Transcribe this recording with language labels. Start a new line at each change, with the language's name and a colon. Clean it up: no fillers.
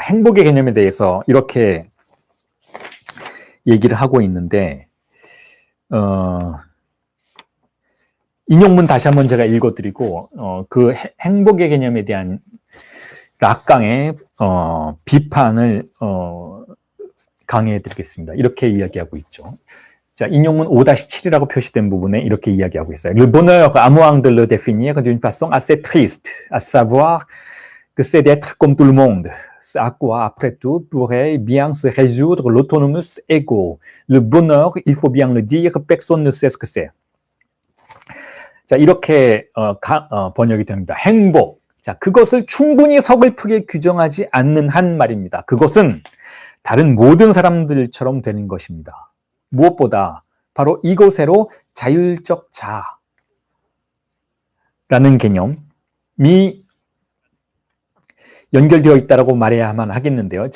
Korean: 행복의 개념에 대해서 이렇게 얘기를 하고 있는데, 인용문 다시 한번 제가 읽어드리고, 그 행복의 개념에 대한 라칸의 비판을 강해해드리겠습니다. 이렇게 이야기하고 있죠. 자, 인용문 5-7이라고 표시된 부분에 이렇게 이야기하고 있어요.
French: Le bonheur à moins de le définir d'une façon assez triste, à savoir que c'est d'être comme tout le monde, à quoi, après tout, pourrait bien se résoudre l'autonomus ego. Le bonheur, il faut bien le dire, personne ne sait ce que c'est.
Korean: 자, 이렇게 번역이 됩니다. 행복. 자, 그것을 충분히 서글프게 규정하지 않는 한 말입니다. 그것은 다른 모든 사람들처럼 되는 것입니다. 무엇보다 바로 이곳에로 자율적 자라는 개념이 연결되어 있다고 말해야만 하겠는데요.